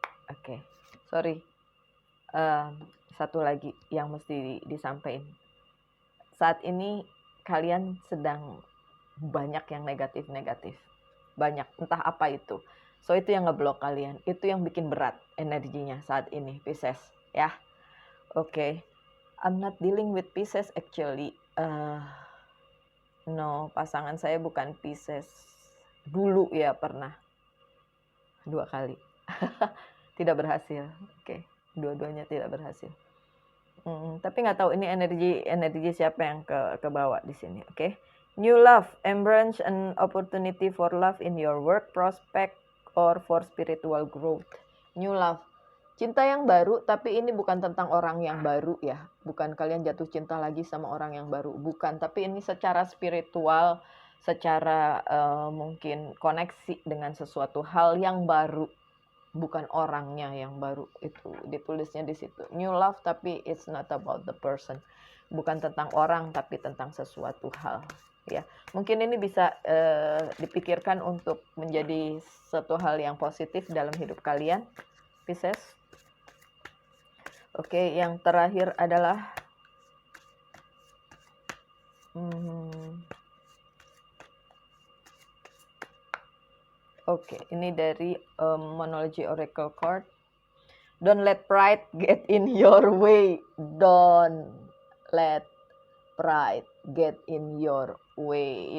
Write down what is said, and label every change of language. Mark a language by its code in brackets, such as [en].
[id] Oke, sorry. Satu lagi yang mesti disampaikan. Saat ini kalian sedang banyak yang negatif. Banyak, entah apa itu. So itu yang ngeblok kalian, itu yang bikin berat energinya saat ini, Pisces ya. Oke. [en] I'm not dealing with Pisces actually. [id] No, pasangan saya bukan Pisces. Dulu ya pernah 2 kali. Tidak berhasil. Oke, dua-duanya tidak berhasil. Tapi nggak tahu ini energi siapa yang ke bawah di sini. Oke. [en] New love, embrace an opportunity for love in your work prospect or for spiritual growth. [id] New love, cinta yang baru, tapi ini bukan tentang orang yang baru ya. Bukan kalian jatuh cinta lagi sama orang yang baru, bukan. Tapi ini secara spiritual, secara mungkin koneksi dengan sesuatu hal yang baru. Bukan orangnya yang baru, itu ditulisnya di situ. [en] New love, [id] tapi [en] it's not about the person. [id] Bukan tentang orang, tapi tentang sesuatu hal. Ya, mungkin ini bisa dipikirkan untuk menjadi satu hal yang positif dalam hidup kalian, Pisces. Oke, yang terakhir adalah Oke, ini dari Monology Oracle Card. [en] Don't let pride get in your way. Don't let pride get in your way.